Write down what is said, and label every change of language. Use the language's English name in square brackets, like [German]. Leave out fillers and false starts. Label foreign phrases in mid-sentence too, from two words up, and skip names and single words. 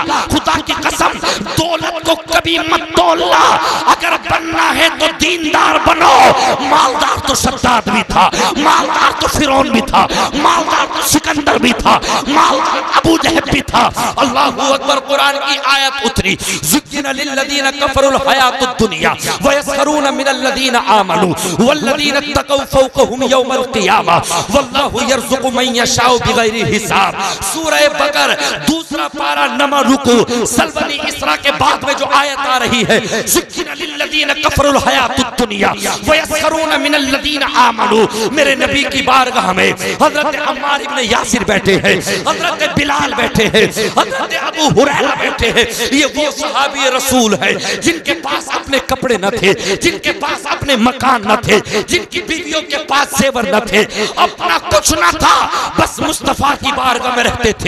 [Hindi] खुदा की कसम, दौलत को कभी मत तोल्ला, अगर बनना है तो दीनदार बनो। मालदार तो शद्दाद भी था, मालदार तो फिरौन भी था, मालदार तो सिकंदर भी था, मालदार अबू जहल भी था। [Arabic] الله أكبر. [Hindi] कुरान की आयत उतरी, [Arabic] زين للذين كفروا الحياة الدنيا ويسخرون من الذين آمنوا والذين اتقوا فوقهم يوم القيامة والله يرزق من يشاء بغير حساب. [Hindi] सूरह बकर दूसरा पारा नमा रुकू सलबनी इसरा के बाद में जो आयत आ रही है, [Arabic] زين للذين كفروا الحياة الدنيا ويسخرون من الذين آمنوا. [Hindi] मेरे नबी की बारगाह में हज़रत अम्मार इब्न यासिर बैठे हैं, हज़रत बिलाल बैठे हैं, हज़रत अबू हुरैरा बैठे हैं। ये वो सहाबी रसूल है जिनके पास अपने कपड़े न थे, जिनके पास अपने मकान न थे, जिनकी बीवियों के पास जेवर न थे, अपना कुछ न था, बस मुस्तफा की बारगाह में रहते थे।